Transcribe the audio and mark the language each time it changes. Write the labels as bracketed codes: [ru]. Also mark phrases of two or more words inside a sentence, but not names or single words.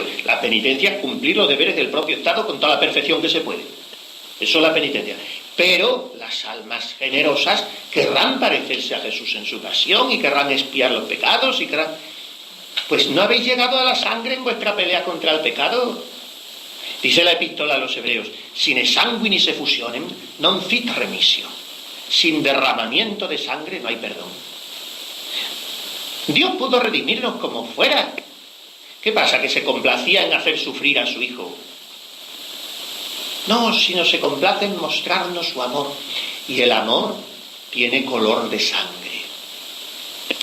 [es] La penitencia es cumplir los deberes del propio Estado con toda la perfección que se puede. Eso es la penitencia. Pero las almas generosas querrán parecerse a Jesús en su pasión y querrán expiar los pecados y querrán... Pues no habéis llegado a la sangre en vuestra pelea contra el pecado. Dice la epístola a los Hebreos, [la] sine sanguinis effusionem non fit remisio. [es] Sin derramamiento de sangre no hay perdón. Dios pudo redimirnos como fuera. ¿Qué pasa? ¿Que se complacía en hacer sufrir a su Hijo? No, sino se complace en mostrarnos su amor. Y el amor tiene color de sangre.